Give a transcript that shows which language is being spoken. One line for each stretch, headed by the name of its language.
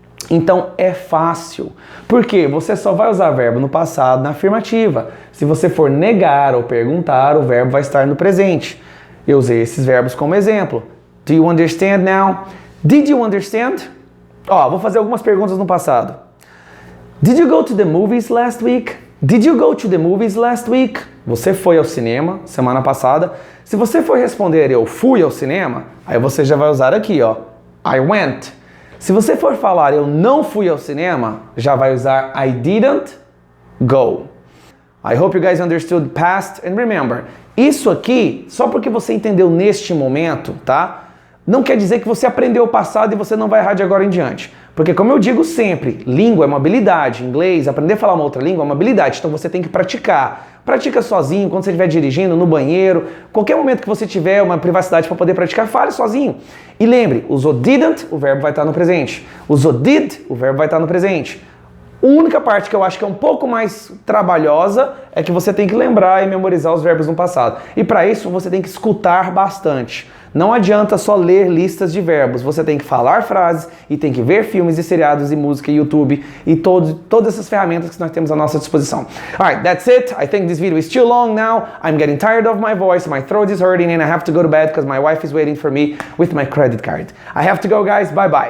Portuguese: Então é fácil. Por quê? Você só vai usar verbo no passado, na afirmativa. Se você for negar ou perguntar, o verbo vai estar no presente. Eu usei esses verbos como exemplo.
English: Do you understand now? Did you understand?
Portuguese: Vou fazer algumas perguntas no passado.
English: Did you go to the movies last week? Did you go to the movies last week?
Portuguese: Você foi ao cinema semana passada. Se você for responder eu fui ao cinema, aí você já vai usar aqui,
English: I went.
Portuguese: Se você for falar eu não fui ao cinema, já vai usar
English: I didn't go. I hope you guys understood past and remember.
Portuguese: Isso aqui, só porque você entendeu neste momento, tá? Não quer dizer que você aprendeu o passado e você não vai errar de agora em diante. Porque como eu digo sempre, língua é uma habilidade. Inglês, aprender a falar uma outra língua é uma habilidade. Então você tem que praticar. Pratica sozinho, quando você estiver dirigindo, no banheiro. Qualquer momento que você tiver uma privacidade para poder praticar, fale sozinho. E lembre, usou didn't, o verbo vai estar no presente. Usou did, o verbo vai estar no presente. A única parte que eu acho que é um pouco mais trabalhosa é que você tem que lembrar e memorizar os verbos no passado. E para isso você tem que escutar bastante. Não adianta só ler listas de verbos, você tem que falar frases e tem que ver filmes e seriados e música e YouTube e todas essas ferramentas que nós temos à nossa disposição.
English: Alright, that's it. I think this video is too long now. I'm getting tired of my voice, my throat is hurting and I have to go to bed because my wife is waiting for me with my credit card. I have to go, guys. Bye bye.